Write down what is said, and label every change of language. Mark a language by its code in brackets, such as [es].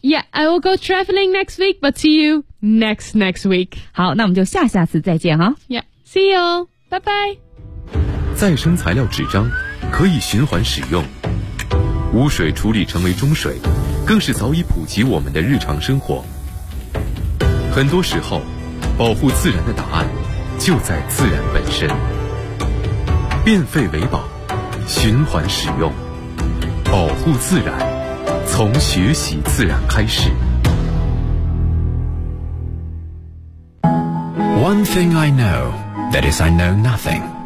[en] Yeah, I will go traveling next week, but see you next week. [zh] 好，那我们就下次再见哈。 [en] Yeah, see you, bye bye. [zh] 再生材料纸张可以循环使用。污水处理成为中水更是早已普及我们的日常生活。很多时候保护自然的答案就在自然本身，变废为宝，循环使用，保护自然，从学习自然开始。 [en] One thing I know, that is I know nothing.